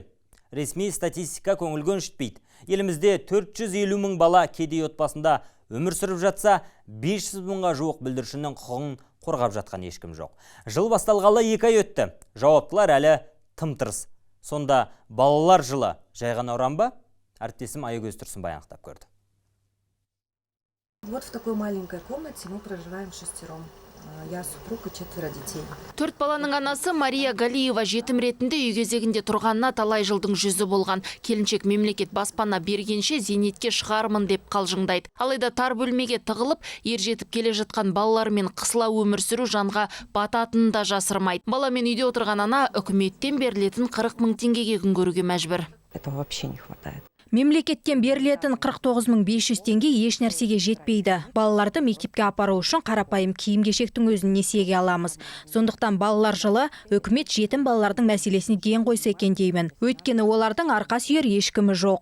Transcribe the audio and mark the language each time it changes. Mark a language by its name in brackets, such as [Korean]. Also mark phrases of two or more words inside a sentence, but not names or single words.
[Kazakh] Ресми статистика көңіл көншітпейді. Елімізде 450 мың бала кедей отбасында өмір сүріп жатса, 500 мыңға жуық бүлдіршіннің құқығын қорғап жатқан ешкім жоқ. Жыл басталғалы 2 ай өтті. Жауаптылар әлі тым-тырыс. Сонда балалар жылы жай ғана ұран ба? Әріптесім Айгөз Тұрсынбай анықтап көрді. [Russian] Вот в такой маленькой комнате мы проживаем 6. Я супруг и 4 детей. [Kazakh] 4 баланың анасы Мария Галиева жетім ретінде үй кезегінде тұрғанына талай жылдың жүзі болған. Келіншек мемлекет баспана бергенше зейнетке шығармын деп қалжыңдайды. Алайда тар бөлмеге тығылып, ер жетіп келе жатқан балалармен қысыла өмір сүру жанға бататынын да жасырмайды. Баламен үйде отырған ана үкіметтен берілетін 40 мың теңгеге күн көруге мәжбүр. [Russian] Этого вообще не хватает. [Kazakh] Мемлекеттен берілетін 49 500 теңге еш нәрсеге жетпейді. Балаларды мектепке апару үшін қарапайым киім-кешектің өзін несиеге аламыз. Сондықтан балалар жылы үкімет жетім балалардың мәселесіне ден қойса екен деймін. Өйткені олардың арқа сүйер ешкімі жоқ.